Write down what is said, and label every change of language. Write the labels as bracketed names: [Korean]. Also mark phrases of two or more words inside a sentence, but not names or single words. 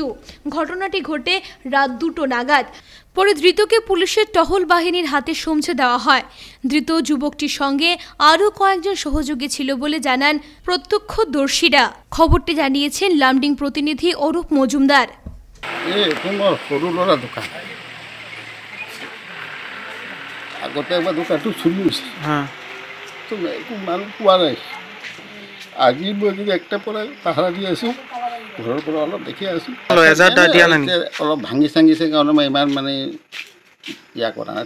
[Bangla] ঘটনাটি ঘটে রাত ২টো নাগাদ। পরে ধৃতকে পুলিশের টহল বাহিনীর হাতে সমঝে দেওয়া হয়। ধৃত যুবকটির সঙ্গে আরও কয়েকজন সহযোগী ছিল বলে জানান প্রত্যক্ষদর্শীরা। খবরটি জানিয়েছেন লামডিং প্রতিনিধি অরূপ মজুমদার। [Assamese] সৰু ল'ৰা দোকান আগতে একবাৰ দোকানটো চুৰি হৈছে, তো একো মানুহ পোৱা নাই। আজি মই যদি একটা পৰা পাহাৰা দি আছোঁ, ঘৰৰ পৰা অলপ দেখি আছোঁ, অলপ ভাঙি চাঙিছে কাৰণে মই ইমান মানে ইয়া কৰা নাই।